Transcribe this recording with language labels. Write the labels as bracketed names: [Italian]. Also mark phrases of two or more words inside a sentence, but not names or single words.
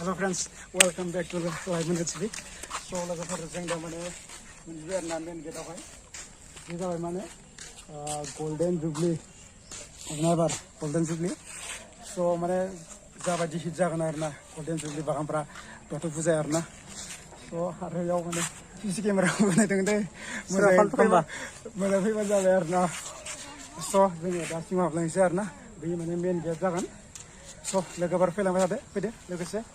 [English] friends, welcome back to the Live Minute TV. [Bodo] So logoफोर जों दा माने मोनसे आरोना [English] main gate [Bodo] बे जाबाय माने [English] golden jubilee [Bodo] नाइबार [English] golden jubilee [Bodo] so माने जाबायदि हिट जागोन आरोना [English] golden jubilee [Bodo] बागानफ्रा बाथौ फुजा आरोना so आरो याव माने [English] CC camera [Bodo] बानायदों दे मोजां फैबा जाबाय आरोना so जोङो दा सिङाव हाबलांनोसै आरोना बे माने [English] main gate [Bodo] जागोन so लोगोफोर फैलांबाय थादो फैदो लोगोसे